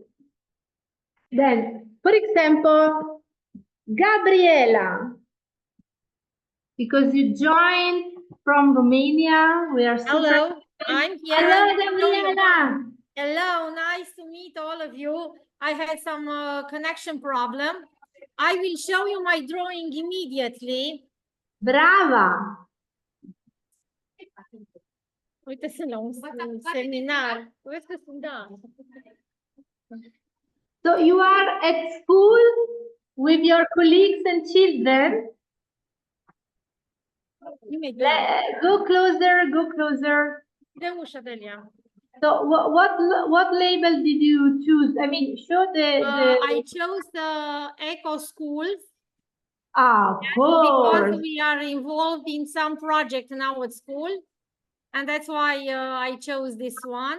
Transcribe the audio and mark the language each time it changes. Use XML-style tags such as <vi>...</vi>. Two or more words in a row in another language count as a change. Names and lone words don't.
<en>Then, for example, Gabriela, because you joined from Romania, we are super. Hello, I'm here. Hello, I'm gonna show you. Gabriela. Hello, nice to meet all of you. I had some connection problem. I will show you my drawing immediately. Brava!</en> <ro>Uite să la un seminar. Vezi că sunt, da.</ro> <en>So you are at school with your colleagues and children. Imediat. Go closer, go closer.</en> <ro>De ușa, Delia.</ro> <en>So what label did you choose? I mean, show the I chose the eco schools of because course. we are involved in some project now at school. And that's why I chose this one.</en>